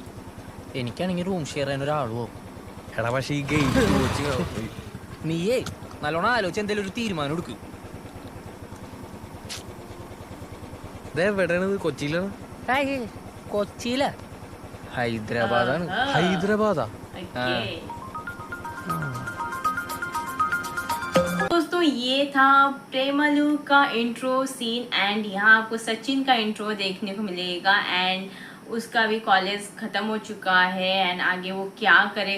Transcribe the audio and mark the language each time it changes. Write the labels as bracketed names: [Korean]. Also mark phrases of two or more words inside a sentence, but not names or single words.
[Malayalam] എനിക്കാണെങ്കിൽ [English] room share [Malayalam] ചെയ്യാൻ ഒരാളുമോ. എടാ പക്ഷേ ഈ [English] GATE coaching [Malayalam] നീയേ നല്ലോണം ആലോചിച്ച് എന്തെങ്കിലും ഒരു തീരുമാനം എടുക്കും. ഇതെവിടെയാണ്? കൊച്ചിയിലാണ്? കൊച്ചിയിലാ? ഹൈദരാബാദാണ്. ഹൈദരാബാദാ? [Hindi] दोस्तों ये था प्रेमलू का [English] intro scene [Hindi] एंड यहाँ आपको सचिन का इंट्रो देखने को मिलेगा एंड उसका भी कॉलेज ख़त्म हो चुका है एंड आगे वो क्या करेगा